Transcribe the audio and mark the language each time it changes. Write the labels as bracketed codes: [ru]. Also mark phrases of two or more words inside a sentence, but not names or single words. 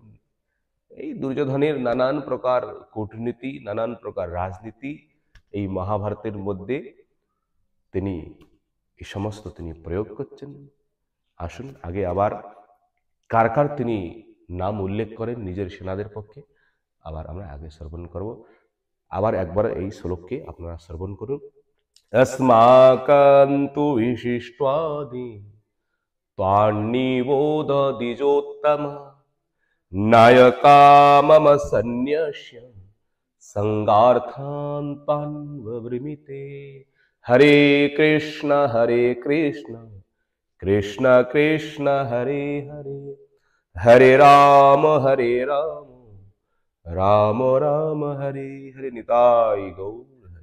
[bn] এই দুর্যোধনের নানান প্রকার কূটনীতি, নানান প্রকার রাজনীতি এই মহাভারতের মধ্যে তিনি এই সমস্ত তিনি প্রয়োগ করছেন। আসুন আগে আবার কার কার তিনি নাম উল্লেখ করেন নিজের সেনাদের পক্ষে, আবার আমরা আগে শ্রবণ করব। আবার একবার এই শ্লোককে আপনারা শ্রবণ করুন। [sa] अस्माकन्तु विशिष्ट्वादि त्वान्निबोध द्विजोत्तम नायका मम सन्न्यस्य संगार्थान् तान् वव्रिमिते। हरे कृष्ण कृष्ण कृष्ण हरे हरे, हरे राम राम राम हरे हरे। निताय गौर।